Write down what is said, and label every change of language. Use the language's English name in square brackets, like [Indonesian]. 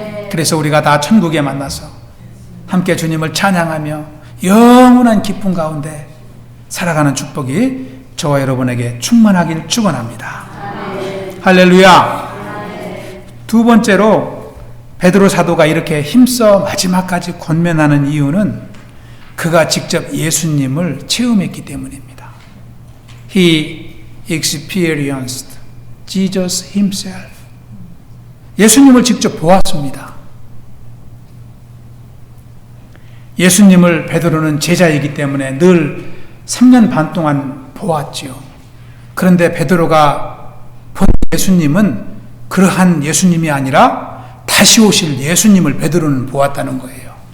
[Korean] 그래서 우리가 다 천국에 만나서 함께 주님을 찬양하며 영원한 기쁨 가운데 살아가는 축복이 저와 여러분에게 충만하길 축원합니다. 할렐루야. 두 번째로 베드로 사도가 이렇게 힘써 마지막까지 권면하는 이유는 그가 직접 예수님을 체험했기 때문입니다. [English] He experienced Jesus himself. [Korean] 예수님을 직접 보았습니다. 예수님을 베드로는 제자이기 때문에 늘 3년 반 동안 보았지요. 그런데 베드로가 본 예수님은 그러한 예수님이 아니라 다시 오실 예수님을 베드로는 보았다는 거예요.